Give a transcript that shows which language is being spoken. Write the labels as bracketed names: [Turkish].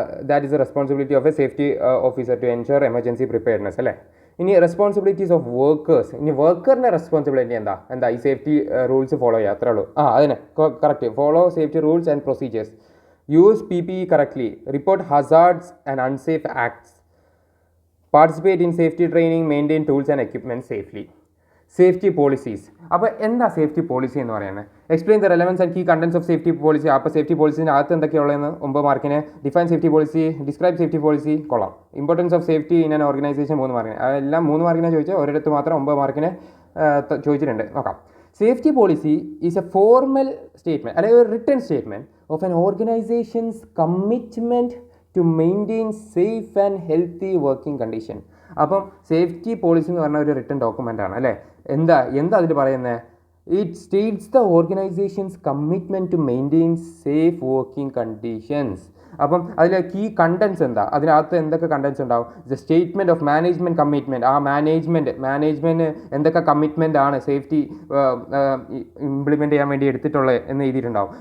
[English] That is the responsibility of a safety officer to ensure emergency preparedness അല്ലേ. [Malayalam] ഇനി responsibilities of workers. ഇനി വർക്കറിൻ്റെ responsibility എന്താ ഈ safety rules follow ചെയ്യുക, അത്രേ ഉള്ളൂ. [English] അതിനെ correct follow safety rules and procedures, use PPE correctly, report hazards and unsafe acts, participate in safety training, maintain tools and equipment safely. Safety policies. [Malayalam] അപ്പോൾ എന്താ safety policy എന്ന് പറയുന്നത്? [English] Explain the relevance and key contents of safety policy. [Malayalam] അപ്പോൾ safety പോളിസിൻ്റെ അകത്ത് എന്തൊക്കെയുള്ളതെന്ന് 9 മാർക്കിന്. [English] define safety policy, describe safety policy, [Malayalam] കൊള്ളാം. [English] importance of safety in an organization [Malayalam] 3 മാർക്കിന്. അതെല്ലാം 3 മാർക്കിനെ ചോദിച്ചാൽ ഒരിടത്ത് മാത്രം 9 മാർക്കിന് ചോദിച്ചിട്ടുണ്ട്. നോക്കാം. [English] safety policy is a formal statement [Malayalam] അല്ലെങ്കിൽ ഒരു [English] Written statement of an organization's commitment to maintain safe and healthy working condition. [Malayalam] അപ്പം സേഫ്റ്റി പോളിസി എന്ന് പറഞ്ഞ ഒരു റിട്ടൺ ഡോക്യുമെൻ്റ് ആണ് അല്ലേ. എന്താ അതിൽ പറയുന്നത്? [English] It states the organization's commitment to maintain safe working conditions. [Malayalam] അപ്പം അതിലെ കീ കണ്ടൻസ് എന്താ? അതിനകത്ത് എന്തൊക്കെ കണ്ടൻസ് ഉണ്ടാവും? [English] The statement of management commitment. [Malayalam] ആ മാനേജ്മെൻറ്റ് എന്തൊക്കെ കമ്മിറ്റ്മെൻ്റ് ആണ് സേഫ്റ്റി ഇംപ്ലിമെൻറ്റ് ചെയ്യാൻ വേണ്ടി എടുത്തിട്ടുള്ളത് എന്ന് എഴുതിയിട്ടുണ്ടാവും.